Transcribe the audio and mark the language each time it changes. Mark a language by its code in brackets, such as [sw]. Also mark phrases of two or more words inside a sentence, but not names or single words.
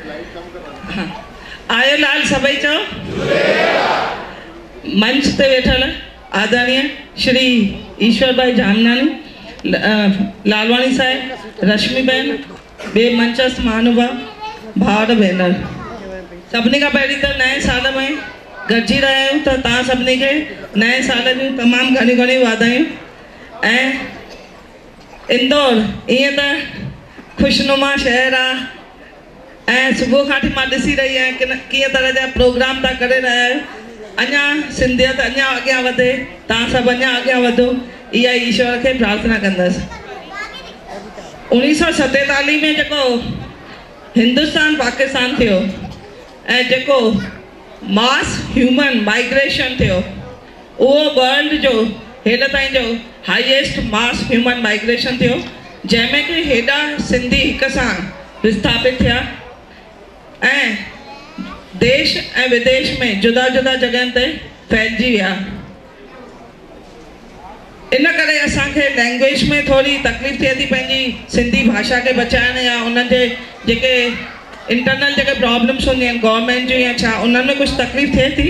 [sd] हाँ आयो लाल सभई चो मंच ते वेठल आदरणीय श्री ईश्वर भाई जामनानी लालवाणी साहब रश्मि बहन बे मंचस्थ महानुभाव भाउर भेनर सभिनी खां पहिरीं त नए साल में गॾिजी रहिया आहियूं त तव्हां सभिनी खे नए साल जूं तमामु घणियूं घणियूं वाधायूं। ऐं इंदौर ईअं त ख़ुशनुमा शहर आहे ऐं सुबुह खां वठी मां ॾिसी रही आहियां कीअं तरह जा प्रोग्राम था करे रहिया आहियो। अञा सिंधियत अञा अॻियां वधे तव्हां सभु अञा अॻियां वधो इहा ईश्वर खे प्रार्थना कंदसि। 1947 में जेको हिंदुस्तान पाकिस्तान थियो ऐं जेको [en] mass human migration [sd] थियो उहो वर्ल्ड जो हेॾे ताईं जो [en] highest mass human migration [sd] थियो जंहिंमें कि हेॾा सिंधी हिक सां विस्थापित थिया ऐं देश ऐं विदेश में जुदा जुदा जॻहियुनि ते फैलिजी विया। इन करे असांखे लैंग्वेज में थोड़ी तकलीफ़ थिए थी पंहिंजी सिंधी भाषा खे बचाइण या उन्हनि जे जेके इंटरनल जेके प्रॉब्लम्स हूंदियूं आहिनि गवर्नमेंट जूं या छा उन्हनि में कुझु तकलीफ़ थिए थी।